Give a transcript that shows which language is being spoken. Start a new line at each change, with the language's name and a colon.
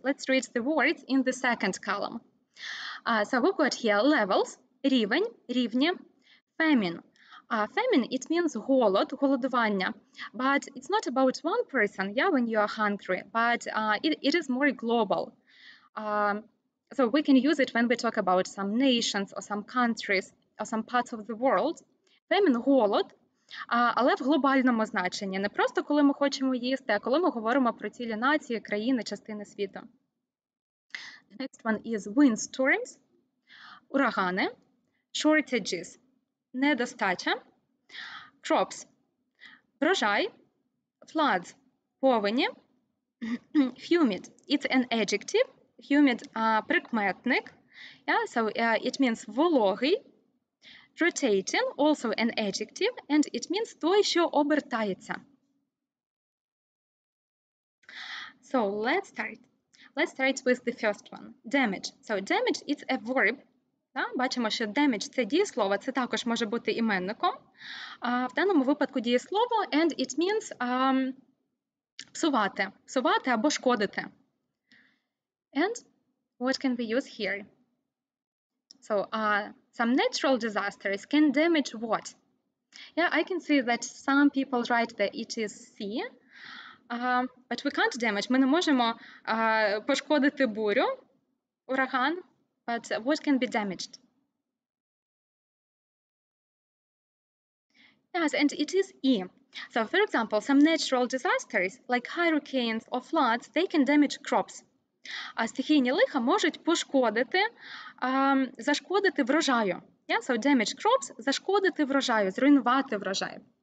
English: Let's read the words in the second column. So we've got here levels,
Ukrainian: рівень, рівні,
English: famine. Famine, it means
Ukrainian: голод, голодування,
English: but it's not about one person, when you are hungry, but it is more global. So we can use it when we talk about some nations or some countries or some parts of the world.
Ukrainian: Famine – голод, але в глобальному значенні. Не просто коли ми хочемо їсти, а коли ми говоримо про цілі нації, країни, частини світу.
English: The next one is windstorms,
Ukrainian: урагани,
English: shortages,
Ukrainian: недостача,
English: crops,
Ukrainian: врожай,
English: floods,
Ukrainian: повені,
English: humid, it's an adjective, humid
Ukrainian: прикметник,
English: so it means
Ukrainian: вологий,
English: rotating, also an adjective, and it means
Ukrainian: той, що обертається.
English: So let's start. Let's start with the first one, damage. So damage, it's a verb.
Ukrainian: Бачимо, що damage – це дієслово, це також може бути іменником. В даному випадку дієслово,
English: and it means
Ukrainian: псувати або шкодити.
English: And what can we use here? So some natural disasters can damage what? I can see that some people write that it is sea, but we can't damage.
Ukrainian: Ми не можемо пошкодити бурю, ураган,
English: but what can be damaged? Yes, and it is E. So, for example, some natural disasters, like hurricanes or floods, they can damage crops.
Ukrainian: Стихійні лиха можуть пошкодити, зашкодити врожаю.
English: So, damage crops
Ukrainian: – зашкодити врожаю, зруйнувати врожай.